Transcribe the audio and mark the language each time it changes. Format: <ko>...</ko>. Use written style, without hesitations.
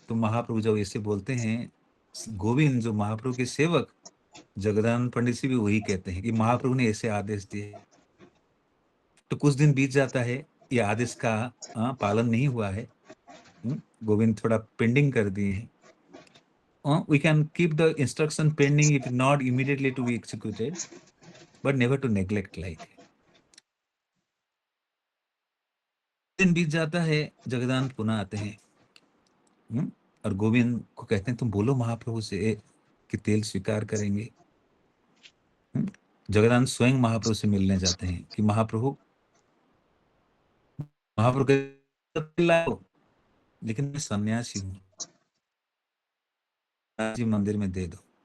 <hi>तो महाप्रभु जब ऐसे बोलते हैं, गोविंद जो महाप्रभु के सेवक जगदानंद पंडित जी भी वही कहते हैं कि महाप्रभु ने ऐसे आदेश दिए। तो कुछ दिन बीत जाता है, ये आदेश का पालन नहीं हुआ है। गोविंद थोड़ा पेंडिंग कर दिए हैं।</hi> <en>We can keep the instruction pending if not immediately to be executed, but never to neglect like.</en> <hi>दिन बीत जाता है, जगदानंद पुनः आते हैं और गोविंद को कहते हैं तुम बोलो महाप्रभु से कि तेल स्वीकार करेंगे। जगदानंद स्वयं महाप्रभु से मिलने जाते हैं कि महाप्रभु लाओ, लेकिन मैं सन्यासी हूँ, जी मंदिर में दे दो।</hi>